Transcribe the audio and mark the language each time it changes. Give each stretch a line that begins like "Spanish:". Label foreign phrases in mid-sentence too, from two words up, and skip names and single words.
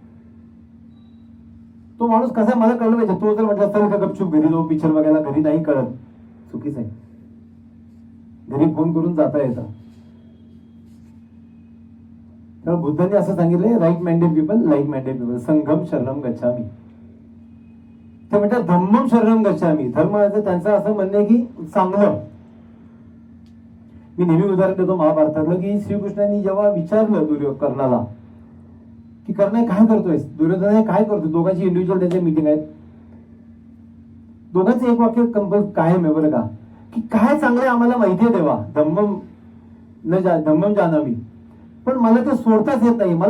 Marathi: तो माणूस कसा मला कळलं पाहिजे. तो जर म्हटलं चल का गपचूप घरी जाऊ पिक्चर बघायला, घरी नाही कळत, चुकीच आहे. घरी फोन करून जाता येतं. तर बुद्धांनी असं सांगितलंय
English: right minded people, like minded people,
Pali: संघम शरणम गच्छामी.
Marathi: ते म्हणतात
Pali: धम्मम शरणम गच्छामी.
Marathi: धर्म त्यांचं असं म्हणणं आहे की चांगलं. मी नेहमी उदाहरण देतो महाभारतातलं की श्रीकृष्णांनी जेव्हा विचारलं कर्णाला की कर्ण काय करतोय, दुर्योधन काय करतो, दोघांची इंडिव्हिज्युअल त्यांच्या मीटिंग आहेत. दोघांचं एक वाक्य कंपल कायम आहे बरं का, की काय चांगलं आम्हाला माहिती आहे देवा,
Pali: धम्मम जानामी,
Marathi: पण मला ते सोडताच येत नाही.